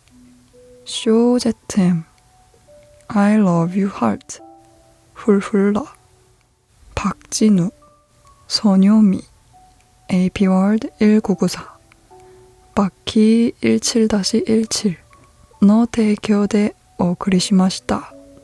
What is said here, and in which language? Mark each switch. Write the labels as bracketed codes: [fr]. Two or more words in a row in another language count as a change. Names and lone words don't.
[ja] 쇼제템 I Love You Heart 훌훌라 박진우 선요미 AP월드 1994 바키 17-17 の提供でお送りしました。